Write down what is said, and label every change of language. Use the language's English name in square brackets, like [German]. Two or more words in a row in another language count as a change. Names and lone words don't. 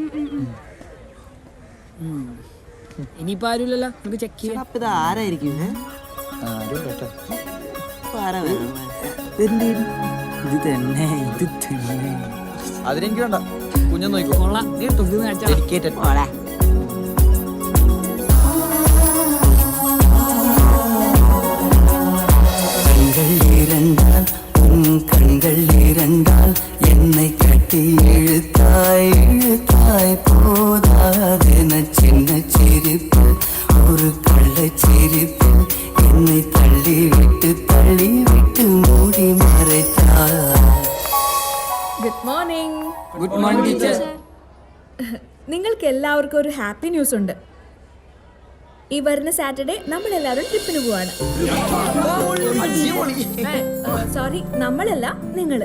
[Malayalam] ഇനിയിപ്പോ ആരുമില്ലല്ലോ, നമുക്ക് ചെക്ക് ചെയ്യാം. ഇത് ആരായിരിക്കും? ആരും കേട്ടോ. അതിനെനിക്ക് വേണ്ട. കുഞ്ഞു നോക്കോ. ഡെഡിക്കേറ്റഡ്. [Tamil] கண்கள் இரண்டால் என்னை கட்டி இழுத்தாய் இழுத்தாய் போதாதென சின்ன சிரிப்பு ஒரு கள்ளச்சிரிப்பு என்னை தள்ளி விட்டு மூடி மறைத்தாய். [English] good morning. good morning teacher. [Malayalam] നിങ്ങൾക്ക് എല്ലാവർക്കും ഒരു [English] happy news [Malayalam] ഉണ്ട്. ഈ വരുന്ന സാറ്റർഡേ നമ്മളെല്ലാവരും ട്രിപ്പിന് പോവാണ്. സോറി, നമ്മളല്ല, നിങ്ങള്.